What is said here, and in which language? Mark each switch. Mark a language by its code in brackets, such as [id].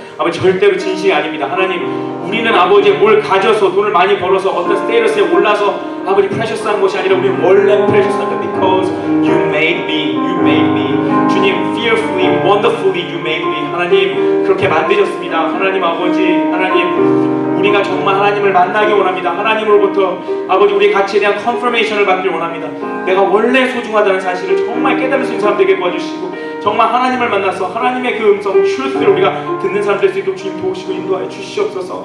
[ko] 아버지 절대로 진실이 아닙니다. 하나님 우리는 아버지의 뭘 가져서 돈을 많이 벌어서 어떤 스테이터스에 올라서 아버지 프레셔스한 것이 아니라 우리는 원래 프레셔스합니다. [en] Because you made me 주님 fearfully, wonderfully you made me. [ko] 하나님 그렇게 만드셨습니다. 하나님 아버지 하나님 우리가 정말 하나님을 만나기 원합니다. 하나님으로부터 아버지 우리의 가치에 대한 컨퍼메이션을 받길 원합니다. 내가 원래 소중하다는 사실을 정말 깨달을 수 있는 사람들에게 도와주시고 정말 하나님을 만나서 하나님의 그 음성, truth를 우리가 듣는 사람 될 수 있도록 주님 도우시고 인도하여 주시옵소서.